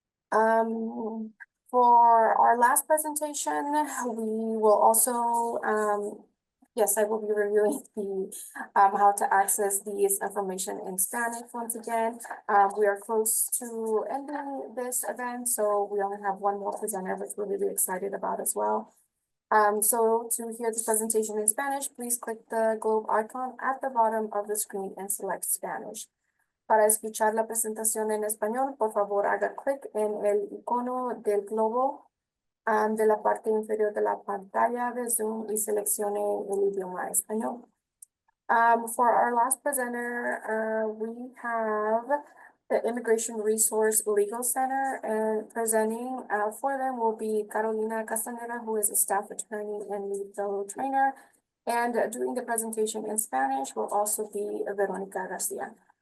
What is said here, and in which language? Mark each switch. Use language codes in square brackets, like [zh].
[en] For our last presentation, we will also, yes, I will be reviewing the how to access these information in Spanish once again. We are close to ending this event, so we only have one more presenter, which we're really excited about as well. So to hear this presentation in Spanish, please click the globe icon at the bottom of the screen and select Spanish. [es] Para escuchar la presentación en español, por favor haga clic en el icono del globo de la parte inferior de la pantalla de Zoom y seleccione el idioma español. [en] For our last presenter, we have the Immigration Resource Legal Center, and presenting for them will be Carolina Castañeda, who is a staff attorney and legal trainer. And doing the presentation in Spanish will also be Veronica Garcia.